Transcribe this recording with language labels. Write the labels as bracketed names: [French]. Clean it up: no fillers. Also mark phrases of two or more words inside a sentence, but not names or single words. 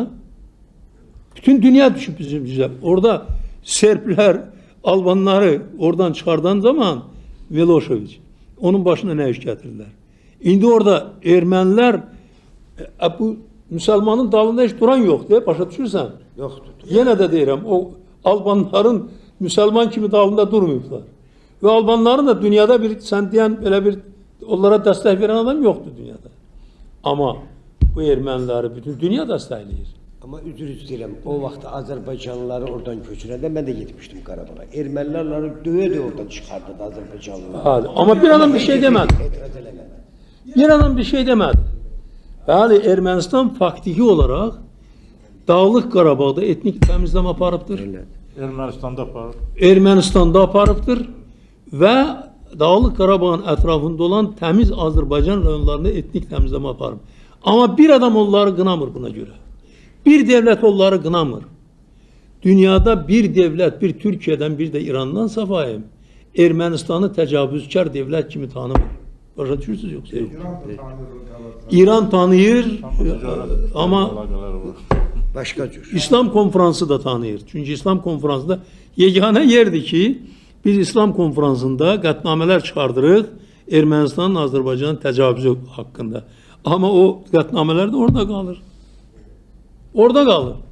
[Azerbaijani] Bütün dünya düşüb bizim yüzə. Orada Serblər, Albanları oradan çıxardan zaman Milošević, onun başına nə iş gətirirlər? İndi orada ermənilər, bu Müslümanın dalında hiç duran yoxdur, başa düşürsən? Yoxdur. Yenə də deyirəm, o Albanların Müslüman kimi dalında durmayıblar. [Turkish] Ve Albanların da dünyada bir, sen deyən belə bir, onlara destek veren adam yoktu dünyada. [Azerbaijani] Ama bu erməniləri bütün dünya dəstəkləyir. Ama üzr istəyirəm, o vaxt Azərbaycanlıları oradan köçürəndə mən də getmişdim Qarabağa. Erməniləri döyə oradan çıxardı Azərbaycanlılar. [Turkish] Hadi. Ama bir adam bir şey demedi. Bir adam bir şey demedi. [Azerbaijani] Yani Ermənistan faktiki olarak Dağlıq Qarabağda etnik təmizləmə aparıbdır. Ermənistan'da aparıb. Ermənistan'da aparıbdır və Dağlıq Qarabağın ətrafında olan təmiz Azərbaycan rayonlarında etnik təmizləmə aparıb. Ama bir adam onları qınamır [Turkish] buna göre. Bir devlet [Azerbaijani] onları qınamır. Dünyada bir devlet, [Turkish] bir Türkiye'den bir de İran'dan [Azerbaijani] safayım, Ermənistan'ı təcavüzkar devlet kimi tanımır. Başa düşürsünüz yoksa? İran tanıyır ama Başka cür. İslam konferansı da tanıyır. Çünkü İslam konferansında yegane yerdi ki biz İslam konferansında qətnamələr çıxardırıq Ermənistanın Azərbaycanın təcavüzü haqqında. [Turkish] Ama o qətnamələr de orada kalır. Orada kalır.